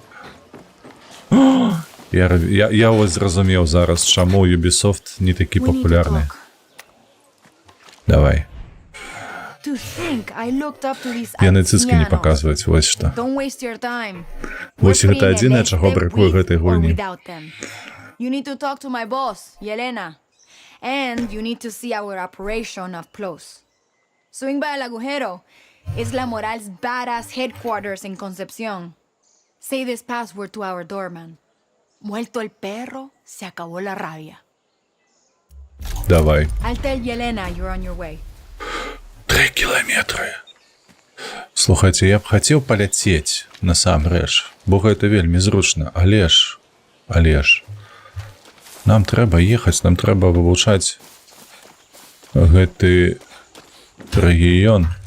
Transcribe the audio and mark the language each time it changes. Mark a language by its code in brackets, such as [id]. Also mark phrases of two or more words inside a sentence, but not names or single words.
[be] Я вось зразумеў зараз, чаму Ubisoft не такі папулярны. Давай. Яны цыцкі не паказваюць, вось што. Вось гэта адзінае, чаго бракуе гэтай гульні. [en] You need to talk to my boss, Yelena. And you need to see our operation up close. Swing by El Agujero. It's La Moral's badass headquarters in Concepción. Say this password to our doorman. [es] Muerto el perro, se acabó la rabia. [be] Давай. [en] I'll tell Yelena you're on your way. [be] 3 кіламетры. Слухайце, я б хацеў паляцець насамрэч, бо гэта вельмі зручна, але ж нам трэба ехаць, нам трэба вывучаць гэты рэгіён.